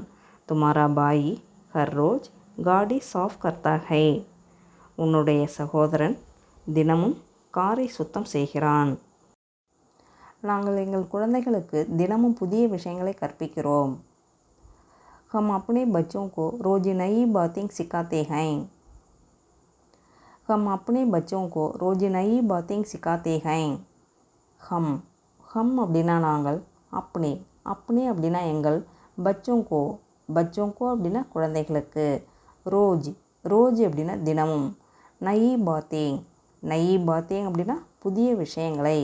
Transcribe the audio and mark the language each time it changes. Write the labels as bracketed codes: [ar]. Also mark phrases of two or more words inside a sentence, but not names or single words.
[hi] तुम्हारा भाई हर रोज गाड़ी साफ करता है. [ta] உன்னுடைய சகோதரன் தினமும் காரை சுத்தம் செய்கிறான். நாங்கள் எங்கள் குழந்தைகளுக்கு தினமும் புதிய விஷயங்களை கற்பிக்கிறோம். [hi] हम अपने बच्चों को रोज नई बातें सिखाते हैं. हम अपने बच्चों को रोज नई बातें सिखाते हैं. हम हम [ta] அப்படின்னா நாங்கள். [hi] अपने अपने [ta] அப்படின்னா எங்கள். [hi] बच्चों को बच्चों को [ta] அப்படின்னா குழந்தைகளுக்கு. [hi] रोज रोज [ta] அப்படின்னா தினமும். [hi] नई बातें नई बातें [ta] அப்படின்னா புதிய விஷயங்களை.